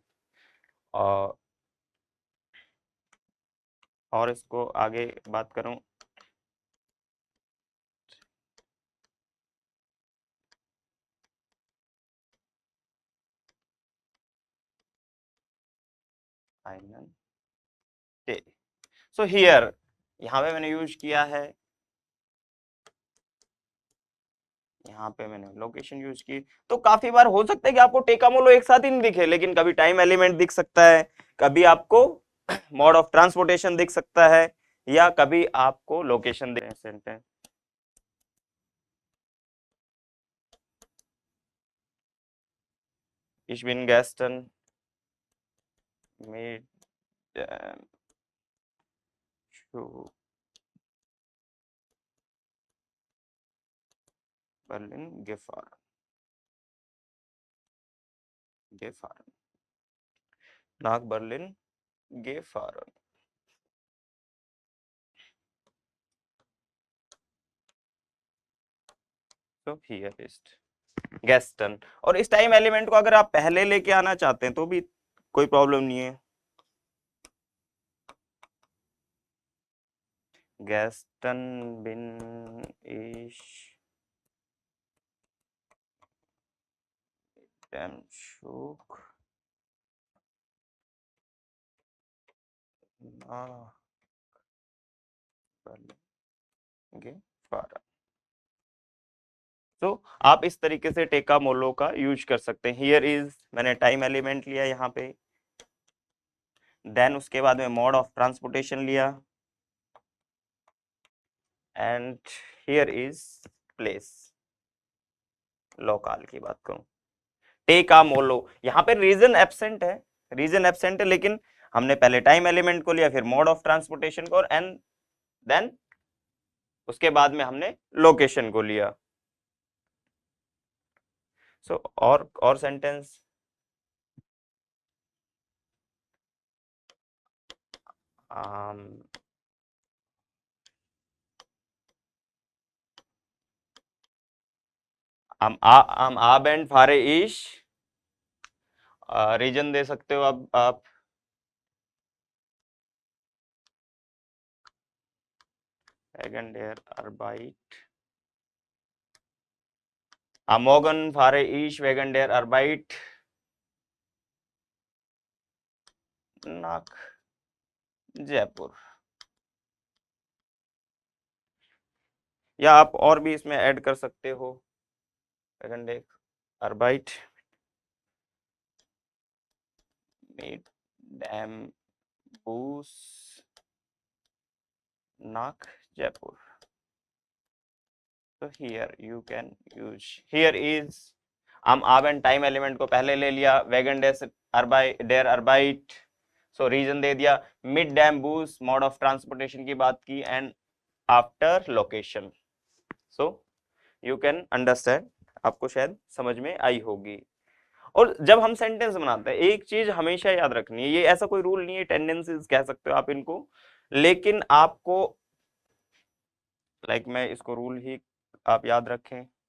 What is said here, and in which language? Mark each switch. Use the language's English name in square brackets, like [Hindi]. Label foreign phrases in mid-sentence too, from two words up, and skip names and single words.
[Hindi] और इसको आगे बात करूं, [English] so here, [Hindi] यहाँ पे मैंने यूज किया है, यहाँ पे मैंने लोकेशन यूज की। तो काफी बार हो सकता है कि आपको टेका मोलो एक साथ ही नहीं दिखे, लेकिन कभी [English] time element [Hindi] दिख सकता है, कभी आपको [English] mode of transportation [Hindi] दिख सकता है, या कभी आपको लोकेशन दिख सकते हैं। [German] Ich bin gestern mit dem Zug Berlin gefahren, nach Berlin gefahren। [English] तो here is gestern, [Hindi] और इस [English] time element [Hindi] को अगर आप पहले लेके आना चाहते हैं तो भी कोई प्रॉब्लम नहीं है। [German] gestern bin ich dem Zug nach Berlin gefahren। [Hindi] तो आप इस तरीके से टेका मोलो का यूज कर सकते हैं। [English] here is, मैंने time element [Hindi] लिया यहाँ पे, [English] देन [Hindi] उसके बाद में [English] mode of transportation लिया, and here is place. [Hindi] लोकल की बात करूं, टेका मोलो, यहाँ पे [English] reason absent [Hindi] है, [English] reason absent [Hindi] है, लेकिन हमने पहले [English] time element [Hindi] को लिया, फिर [English] mode of transportation [Hindi] को, [English] and then [Hindi] उसके बाद में हमने लोकेशन को लिया। सो और सेंटेंस, [German] am abend fahre ich, [Hindi] रीजन दे सकते हो आप [German] wegen der Arbeit, am Morgen fahre ich wegen der Arbeit nach जयपुर। [Hindi] या आप और भी इसमें ऐड कर सकते हो, [German] wegen der Arbeit mit dem Bus nach Jaipur। [Hindi] तो [English] here you can use, here is [German] am abend [English] time element [Hindi] को पहले ले लिया, [German] wegen der Arbeit, [English] so reason [Hindi] दे दिया, [German] mit dem Bus [English] mode of transportation [Hindi] की बात की, [English] and after location. so you can understand, [Hindi] आपको शायद समझ में आई होगी। और जब हम सेंटेंस बनाते हैं, एक चीज हमेशा याद रखनी है, ये ऐसा कोई रूल नहीं है, टेंडेंसीज कह सकते हो आप इनको, लेकिन आपको मैं इसको रूल ही आप याद रखें,